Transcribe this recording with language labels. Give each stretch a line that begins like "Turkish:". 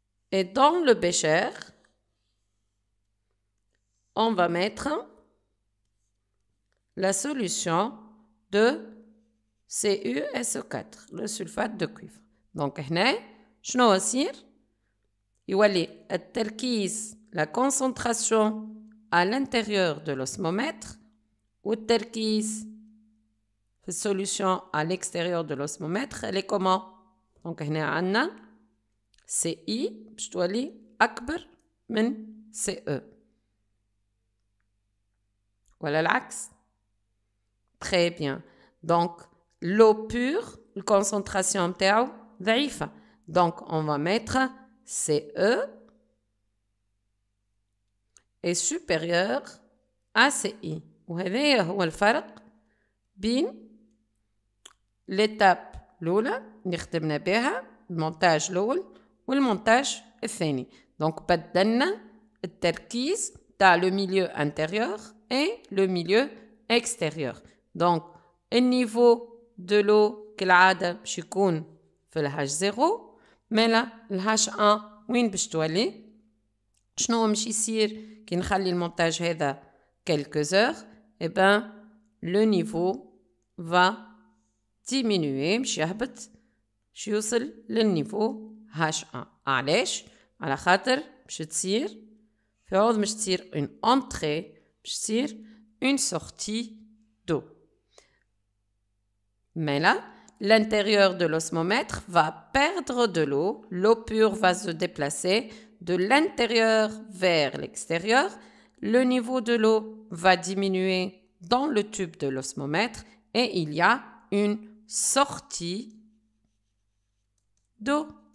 French: Et dans le bécher, on va mettre la solution de CuSO4, le sulfate de cuivre. Donc,
Arabic: هنا شنو يصير؟ يولي التركيز
French: la concentration à l'intérieur de l'osmomètre
Arabic: والتركيز في
French: solution à l'extérieur de l'osmomètre, elle est comment?
Arabic: Donc, هنا عندنا CI باش تولي أكبر من CE. ولا العكس.
French: Très bien. Donc, l'eau pure, la concentration
Arabic: نتاعو ضعيفة.
French: Donc, on va mettre CE est supérieur à CI.
Arabic: وهذا هو الفرق بين l'étape الأولى اللي خدمنا بها المونتاج الأول والمونتاج الثاني.
French: Donc,
Arabic: بدلنا التركيز تاع
French: le milieu intérieur et le milieu extérieur. Donc, le niveau de l'eau
Arabic: كالعادة باش يكون في الهاش 0 مالا الهاش 1 وين باش تولي؟ شنو باش يصير كي نخلي المونتاج هذا
French: quelques heures؟ Eh ben, le niveau va diminuer
Arabic: باش يهبط باش يوصل للنيفو H1. علاش؟ على خاطر باش تصير في عوض مش تصير
French: une entrée
Arabic: باش تصير
French: une sortie d'eau. Mais là, l'intérieur de l'osmomètre va perdre de l'eau. L'eau pure va se déplacer de l'intérieur vers l'extérieur. Le niveau de l'eau va diminuer dans le tube de l'osmomètre et il y a une sortie d'eau.